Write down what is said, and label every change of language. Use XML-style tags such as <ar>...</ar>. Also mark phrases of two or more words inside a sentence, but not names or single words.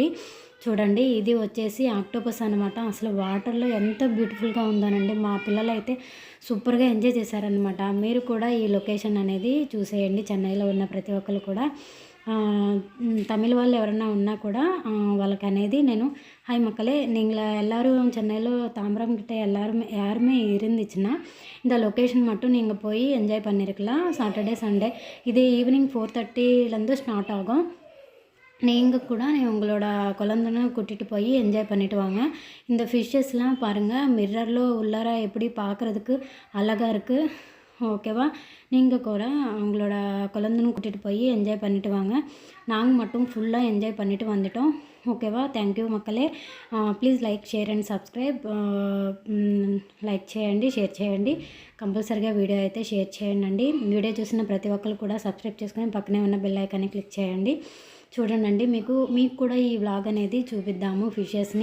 <te>చూడండి, ఇది వచ్చేసి ఆక్టోపస్ అనమాట. అసలు వాటర్లో ఎంత బ్యూటిఫుల్గా ఉందోనండి. మా పిల్లలు అయితే</te> <en>super enjoy</en> <te>చేశారనమాట. మీరు కూడా ఈ లొకేషన్ అనేది చూసేయండి. చెన్నైలో ఉన్న ప్రతి ఒక్కరు కూడా తమిళ వాళ్ళు ఎవరన్నా ఉన్నా కూడా వాళ్ళకి అనేది నేను హాయ్</te> <ta>மக்களே, நீங்கள் எல்லோரும் சென்னையில் தாம்பரம் கிட்ட யாருமே இருந்துச்சுன்னா இந்த லொக்கேஷன் மட்டும் நீங்கள் போய் என்ஜாய் பண்ணியிருக்கலாம்.</ta> <en>Saturday Sunday</en> <ta>இது ஈவினிங் 4:30 ஸ்டார்ட் ஆகும். நீங்கள் கூட உங்களோட குழந்தைன்னு கூட்டிகிட்டு போய் என்ஜாய் பண்ணிட்டு வாங்க. இந்த ஃபிஷ்ஷஸ்லாம் பாருங்கள், மிர்ரரில் உள்ளார எப்படி பார்க்குறதுக்கு அழகாக இருக்குது. ஓகேவா? நீங்கள் கூட உங்களோட குழந்தைன்னு கூட்டிகிட்டு போய் என்ஜாய் பண்ணிட்டு வாங்க. நாங்கள் மட்டும் ஃபுல்லாக என்ஜாய் பண்ணிட்டு வந்துட்டோம்.</ta> <en>ఓకేవా? Thank you మక్కలే. Please like, share and subscribe.</en> <te>లైక్ చేయండి, షేర్ చేయండి. కంపల్సరీగా వీడియో అయితే షేర్ చేయండి. వీడియో చూసిన ప్రతి ఒక్కరు కూడా సబ్స్క్రైబ్ చేసుకొని పక్కనే ఉన్న</te> <en>bell icon</en> <te>క్లిక్ చేయండి. చూడండి, మీకు కూడా ఈ వ్లాగ్ అనేది చూపిద్దాము ఫిషెస్ని.</te>